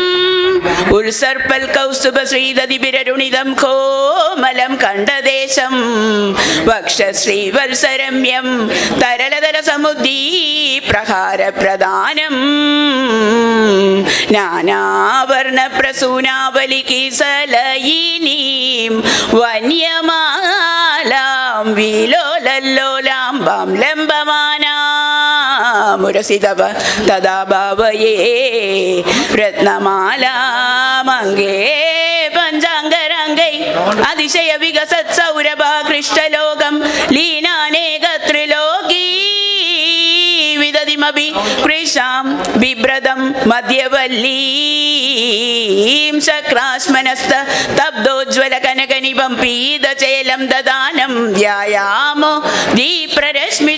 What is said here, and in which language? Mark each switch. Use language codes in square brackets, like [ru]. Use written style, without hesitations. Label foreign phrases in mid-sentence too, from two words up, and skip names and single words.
[sa] उल्सर्पल्कौस्तुभश्रीदधिभिररुणितं कोमलं कण्ठदेशं वक्षश्रीवत्सरम्यं तरलतरसमुद्दीप्रहारप्रदानं नानावर्णप्रसूनावलिकिसलयिनीं वन्यमालां विलोलल्लोलां वां लम्बमाना मुरसितव तदा भावये रत्नमाला मङ्गे पञ्चाङ्गरङ्गे അതിശയ വികസത് സൗരഭ കൃഷ്ടലോകം ലീനാനേകത്രിലോകീ വിദതിമപി കൃശാം ബിഭ്രതം മധ്യവല്ലീം ശക്രാസ്മനസ്ത തബ്ദോജ്വല കനകനിഭം പീതചേലം ദദാനം ധ്യായാമോ ദീപ്രരശ്മി